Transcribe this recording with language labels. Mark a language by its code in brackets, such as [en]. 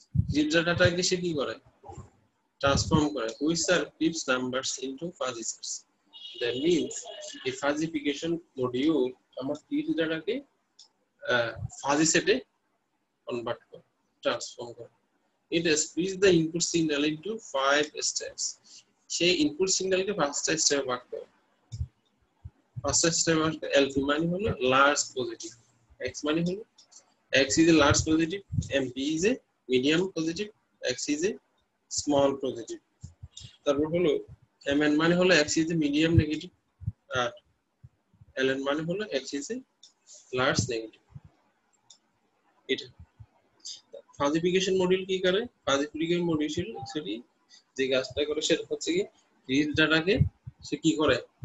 [bn] Cripps ডাটাটাকে সে কি করে? Transform করে, [en] Which are crisp numbers into fuzzies. That means [bn] এই ফাজিফিকেশন মডিউল আমার ক্রিপস ডাটাকে ফাজি সেটে কনভার্ট করে, ট্রান্সফর্ম করে। [en] It splits the input signal into 5 steps. [bn] সেই ইনপুট সিগন্যালকে 5টা স্টেপে ভাগ করে। 5টা স্টেপ [en] LP [bn] মানে হলো [en] Large positive, X মানে হলো X is a large positive, MP is a medium positive, X is a small positive. [bn] তারপর হলো [en] MN [bn] মানে হলো [en] X is a medium negative, আর LN মানে হলো X is a large negative. [bn] এটা ফাজিফিকেশন module কি করে? ফাজিফিকেশন মডিউল অ্যাকচুয়ালি যে কাজটা করে সেটা হচ্ছে কি ক্রিপস ডাটাকে সে কি করে?